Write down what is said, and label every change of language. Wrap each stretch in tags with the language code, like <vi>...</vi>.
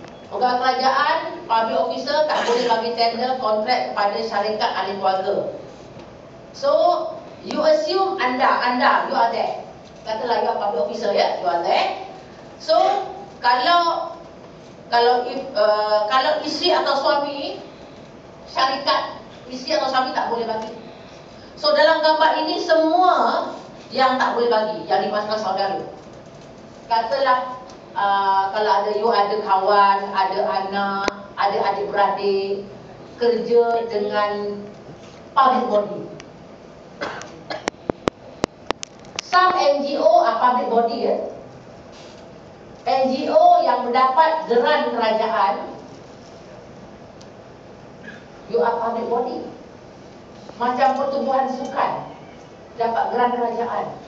<ms>Pegawai kerajaan, public officer tak boleh bagi tender kontrak kepada syarikat ahli keluarga.</ms> <en>So, you assume anda you are there.</en> <ms>Katalah</ms> <en>you are public officer ya, you are there.</en> <ms>So, kalau isteri atau suami, syarikat isteri atau suami tak boleh bagi. So dalam gambar ini semua yang tak boleh bagi, yang dimasukkan saudara. Katalah kalau ada kawan, ada anak, ada adik-beradik kerja dengan public body.</ms> <en>Some NGO are public body ya.</en> <ms>NGO yang mendapat geran kerajaan,</ms> <en>you are public body.</en> <ms>Macam pertubuhan sukan dapat geran kerajaan.</ms>